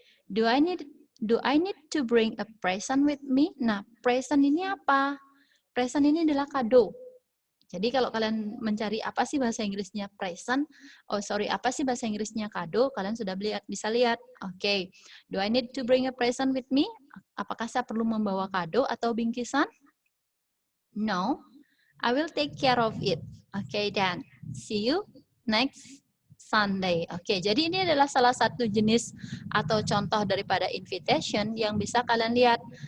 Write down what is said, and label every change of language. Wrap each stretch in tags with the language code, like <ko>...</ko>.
<en>Do I need to bring a present with me?</en> <id>Nah, present ini apa? Present ini adalah kado. Jadi kalau kalian mencari apa sih bahasa Inggrisnya present, apa sih bahasa Inggrisnya kado, kalian sudah bisa lihat. Oke.</id> <en>Do I need to bring a present with me?</en> <id>Apakah saya perlu membawa kado atau bingkisan? No.</id> <en>I will take care of it. Okay, then. See you next Sunday.</en> <id>Oke, jadi ini adalah salah satu jenis atau contoh daripada invitation yang bisa kalian lihat.</id>